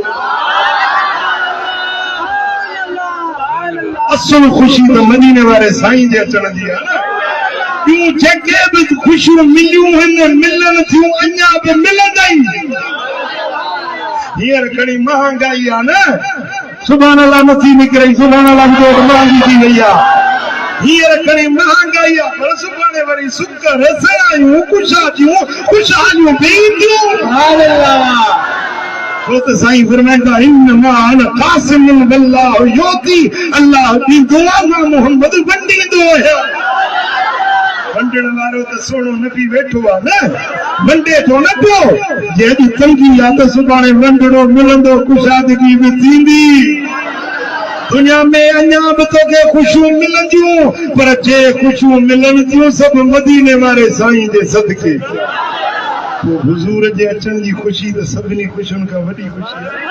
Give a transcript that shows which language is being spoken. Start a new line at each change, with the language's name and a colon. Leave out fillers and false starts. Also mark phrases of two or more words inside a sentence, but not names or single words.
Sindhi: असल खुशी तो मदीने वारे साईं जे अचण जी आहे न ॿियूं जेके बि ख़ुशियूं मिलियूं आहिनि मिलन थियूं अञा बि मिलंदई हींअर घणी महांगाई आहे न सुभाणे अलाह नथी निकिरे सुभाणे अलाह जो महांगी थी वई आहे हींअर घणी महांगाई आहे पर सुभाणे वरी सुख रसायूं खुशहालियूं बि ईंदियूं तो साईं फरमाईंदा
Arabic: إنما أنا قاسمٌ والله يعطي
Sindhi: अल्लाह ॾींदो आहे मां मोहम्मद वंडींदो आहियां वंडण वारो त सोणो नबी वेठो आहे न वंडे थो न पियो जे अॼु तंगी आहे त सुभाणे वंडड़ो मिलंदो कुशादगी बि थींदी दुनिया में अञा बि तोखे ख़ुशियूं मिलंदियूं पर जे ख़ुशियूं मिलन थियूं सभु मदीने वारे साईं जे सदके हुजूर जे अचण जी खुशी त सभिनी खुशियुनि खां वॾी खुशी